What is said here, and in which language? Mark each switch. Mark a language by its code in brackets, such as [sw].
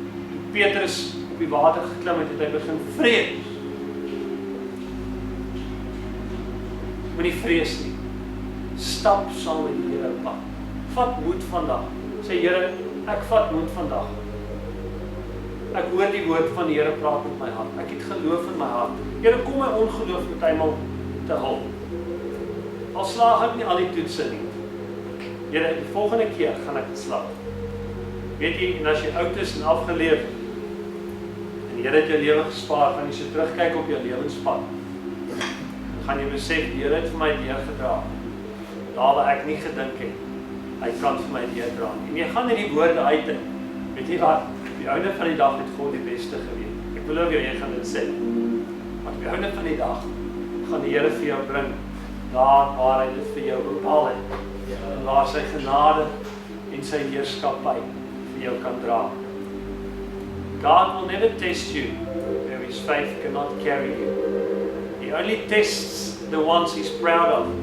[af] Toe Petrus op die water geklim het, het hy begin vrees. Moenie vrees nie. Stap saam met die Here pad. Vat moed vandag. Sê, Here, ek vat moed vandag. Ek hoor die woord van die Here praat met my hart. Ek het geloof in my hart. Here, kom my ongeloof met eenmal te hulp. Al slaag ek nie al die toetse nie. Here, die volgende keer gaan ek slaag. Weet jy, en as jy oud is en afgeleef, en die Here het jou lewe gespaar, gaan jy so terugkyk op jou lewenspad. Dan gaan jy besef, die Here het vir my deurgedra. Daar waar ek nie gedink het, hy kan vir my deurdra. En jy gaan in die woorde uit, weet jy wat? Op die einde van die dag het God die beste geweet. Ek beloof jou, jy gaan dit sê. Maar op die einde van die dag gaan die Here vir jou bring daar waar hy dit vir jou bepaal het. En waar sy genade en sy heerskappy vir jou kan dra. [en] God will never test you where his faith cannot carry you. He only tests the ones he's proud of.